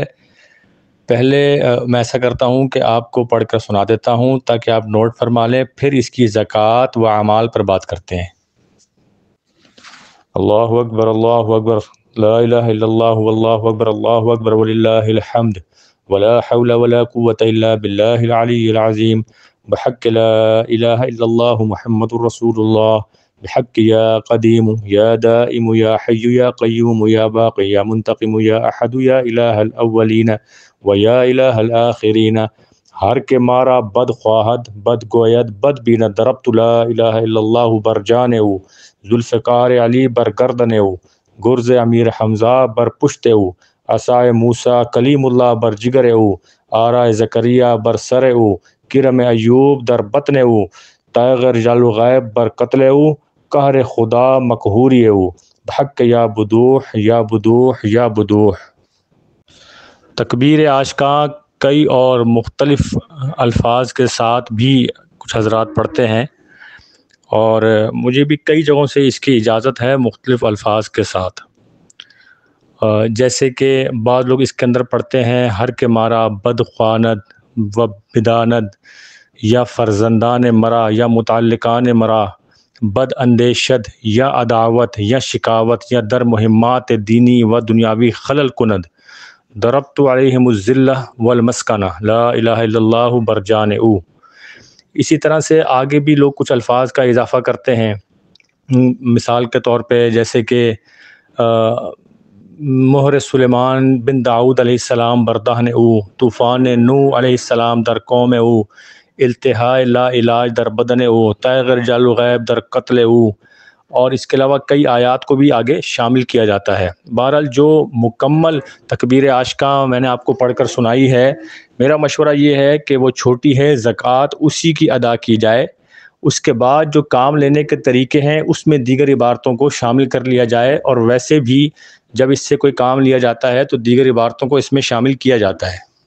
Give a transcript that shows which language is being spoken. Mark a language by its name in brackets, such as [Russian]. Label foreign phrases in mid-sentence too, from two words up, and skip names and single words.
[Urdu] پہلے میں ایسا کرتا ہوں کہ آپ کو پڑھ کر سنا دیتا ہوں تاکہ آپ نوٹ فرما لیں، پھر اس کی زکوٰۃ و اعمال پر بات کرتے ہیں۔ [Arabic] اللہ اکبر، اللہ اکبر، لا الہ الا اللہ واللہ اکبر، اللہ اکبر وللہ الحمد، ولا حول ولا قوة الا باللہ العلی العظیم، بحق لا الہ الا اللہ محمد رسول اللہ، بحق یا قدیم یا دائم یا حی یا قیوم یا باقی یا منتقم یا احد یا الہ الاولین و یا الہ الآخرین، [Persian] ہر کے مارا بد خواہد، بد گوید، بد بیند، دربت [Arabic] لا الہ الا اللہ [Persian] بر جانو، ذوالفقار علی بر گردنو، گرز امیر حمزہ بر پشتو، عصائے موسیٰ کلیم اللہ بر جگرو، آرائے زکریا بر سرو، کرم ایوب در بطنو، تائغ رجال غیب بر قتلو، قہر خدا مقہوریو، بحق [Arabic] یا بدوح یا بدوح یا بدوح۔ [Urdu] تکبیر عاشقاں کئی اور مختلف الفاظ کے ساتھ بھی کچھ حضرات پڑھتے ہیں، اور مجھے بھی کئی جگہوں سے اس کی اجازت ہے مختلف الفاظ کے ساتھ، جیسے کہ بعض لوگ اس کے اندر پڑھتے ہیں [Persian] ہر کے مارا بد خواند و بداند، یا فرزندان مرا یا متعلقان مرا، بد اندیشد یا عداوت یا شکاوت یا در مہمات دینی و دنیاوی خلل کند، [Arabic] ضربت علیہم الذلہ والمسکنہ، لا الہ الا اللہ [Urdu] برجانئو۔ اسی طرح سے آگے بھی لوگ کچھ الفاظ کا اضافہ کرتے ہیں، مثال کے طور پہ جیسے کہ مہر سلیمان بن داؤد علیہ السلام [Persian] بردہن او، طوفان نو علیہ السلام در قوم او، التہاء لا علاج در بدن او، تائغ رجال غیب در قتل او، [Urdu] اور اس کے علاوہ کئی آیات کو بھی آگے شامل کیا جاتا ہے۔ بہرحال جو مکمل تکبیر عاشقاں میں نے آپ کو پڑھ کر سنائی ہے، میرا مشورہ یہ ہے کہ وہ چھوٹی ہے، زکوٰۃ اسی کی ادا کی جائے، اس کے بعد جو کام لینے کے طریقے ہیں اس میں دیگر عبارتوں کو شامل کر لیا جائے، اور ویسے بھی جب اس سے کوئی کام لیا جاتا ہے تو دیگر عبارتوں کو اس میں شامل کیا جاتا ہے۔